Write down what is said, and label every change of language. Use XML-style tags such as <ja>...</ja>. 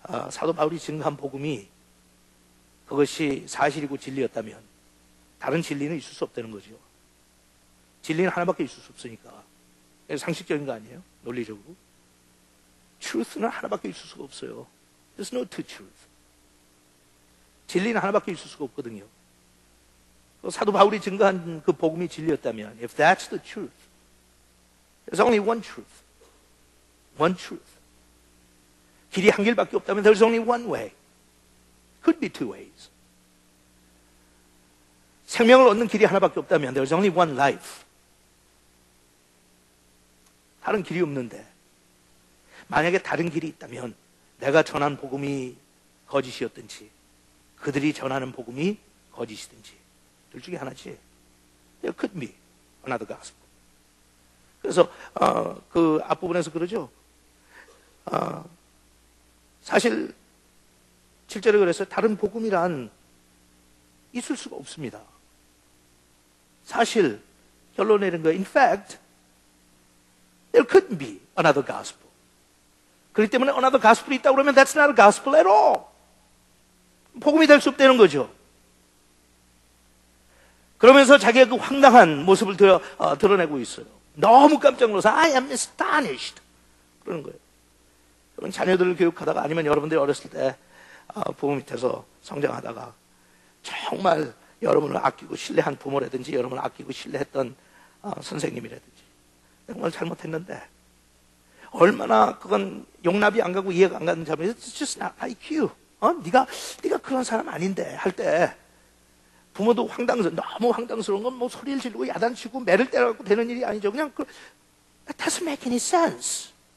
<ko>사도 바울이 증거한 복음이 그것이 사실이고 진리였다면 다른 진리는 있을 수 없다는 거죠. 진리는 하나밖에 있을 수 없으니까. 상식적인 거 아니에요? 논리적으로. truth는 하나밖에 있을 수가 없어요.</ko> <en>There's no two truth.</en> <ko>진리는 하나밖에 있을 수가 없거든요. 사도 바울이 증거한 그 복음이 진리였다면,</ko> <en>if that's the truth, there's only one truth. One truth.</en> <ko>길이 한 길밖에 없다면</ko> <en>there's only one way. Could be two ways.</en> <ko>생명을 얻는 길이 하나밖에 없다면</ko> <en>there's only one life.</en> <ko>다른 길이 없는데, 만약에 다른 길이 있다면 내가 전한 복음이 거짓이었든지 그들이 전하는 복음이 거짓이든지 둘 중에 하나지.</ko> <en>There could be another gospel.</en> <ko>그래서 그 앞부분에서 그러죠. 사실 7절에 그랬어요. 다른 복음이란 있을 수가 없습니다. 사실 결론 내린 거예요.</ko> <en>In fact, there couldn't be another gospel.</en> <ko>그렇기 때문에</ko> <en>another gospel이 있다고 그러면 that's not a gospel at all.</en> <ko>복음이 될 수 없다는 거죠. 그러면서 자기가 그 황당한 모습을 드러내고 있어요. 너무 깜짝 놀라서</ko> <en>I am astonished</en> <ko>그러는 거예요. 여러분, 자녀들을 교육하다가 아니면 여러분들이 어렸을 때 부모 밑에서 성장하다가 정말 여러분을 아끼고 신뢰한 부모라든지 여러분을 아끼고 신뢰했던 선생님이라든지 정말 잘못했는데 얼마나 그건 용납이 안 가고 이해가 안 가는 자면</ko> <en>It's just not like you.</en> <ko>네가 그런 사람 아닌데 할 때 부모도 너무 황당스러운 건 뭐 소리를 지르고 야단치고 매를 때려갖고 되는 일이 아니죠.</ko> <en>그냥 That doesn't make any sense.</en>